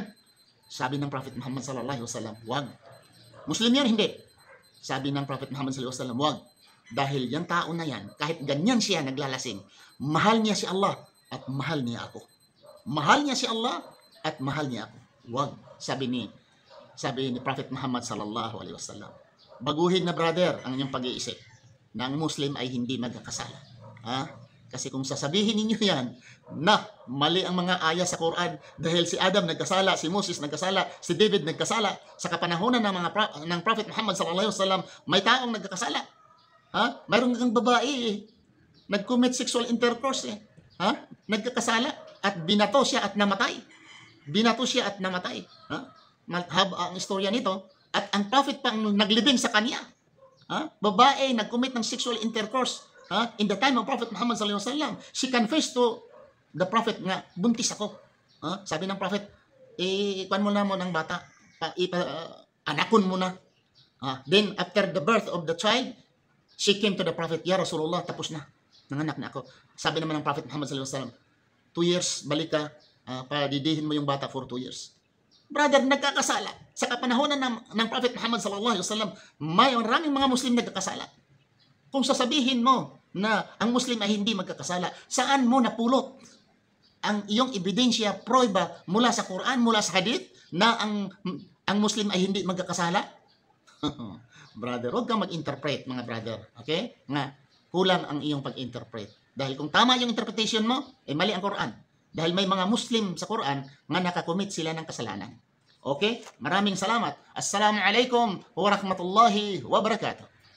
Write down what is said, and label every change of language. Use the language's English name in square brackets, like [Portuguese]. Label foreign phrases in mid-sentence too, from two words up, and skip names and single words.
[Filipino] Sabi ng Prophet Muhammad SAW, wag. Muslim yan, hindi. Sabi ng Prophet Muhammad SAW, wag. Dahil yung tao na yan, kahit ganyan siya naglalasing, mahal niya si Allah at mahal niya ako. Mahal niya si Allah at mahal niya ako. Wag, sabi ni Prophet Muhammad [Arabic] صلى الله عليه وسلم. [Filipino] Baguhin na brother ang inyong pag-iisip na ang Muslim ay hindi magkakasala. Ha? Kasi kung sasabihin ninyo yan na mali ang mga aya sa Quran dahil si Adam nagkasala, si Moses nagkasala, si David nagkasala, sa kapanahonan ng ng Prophet Muhammad [Arabic] صلى الله عليه وسلم, [Filipino] may taong nagkakasala. Ha? Mayroon kang babae nag-commit [English] sexual intercourse [Filipino] Ha? Nagkakasala at binato siya at namatay. Binato siya at namatay. Ha? Mahaba ang istorya nito at ang prophet pa ang naglibing sa kanya. Ha? Babae nag-commit ng [English] sexual intercourse in the time of Prophet Muhammad [Arabic] صلى الله عليه وسلم. [English] She confessed to the prophet [Filipino] nga buntis ako. Sabi ng prophet, kuan mo na mo ng bata, [Cebuano] anakon mo na. [English] Then after the birth of the child, she came to the prophet, [Arabic] يا رسول الله, [Filipino] tapos na. Nanganak na ako. Sabi naman ng Prophet Muhammad [Arabic] صلى الله عليه وسلم, [English] 2 years, [Filipino] balik ka, padidihin mo yung bata [English] for 2 years. [Filipino] Brother, nagkakasala. Sa kapanahonan ng Prophet Muhammad [Arabic] صلى الله عليه وسلم, [Filipino] maraming mga Muslim nagkakasala. Kung sasabihin mo na ang Muslim ay hindi magkakasala, saan mo napulot ang iyong ebidensya, proba mula sa Quran, mula sa Hadith, na ang Muslim ay hindi magkakasala? Brother, huwag kang mag-interpret, mga brother. Okay? Nga, kulang ang iyong pag-interpret. Dahil kung tama yung interpretation mo, mali ang Quran. Dahil may mga Muslim sa Quran nga nakakomit sila ng kasalanan. Okay? Maraming salamat. [Arabic] السلام عليكم ورحمة الله وبركاته.